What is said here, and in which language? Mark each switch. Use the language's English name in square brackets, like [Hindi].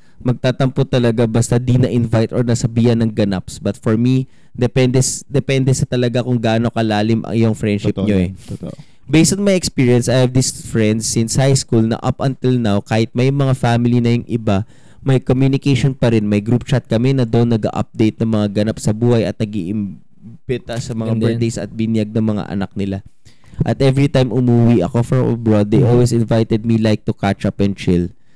[Filipino] Magtatampo talaga basta di na-invite or nasabihan ng ganaps. [English] But for me, [Filipino] depende sa talaga kung gaano kalalim ang iyong friendship nyo eh. Totoo. [English] Based on my experience, I have these friends since high school na up until now, [Filipino] kahit may mga family na yung iba, may communication pa rin. May group chat kami na doon nag-update ng mga ganap sa buhay at nag-iimbita sa mga birthdays at binyag ng mga anak nila. [English] At every time [Filipino] umuwi ako [English] from abroad, they always invited me like to catch up and chill.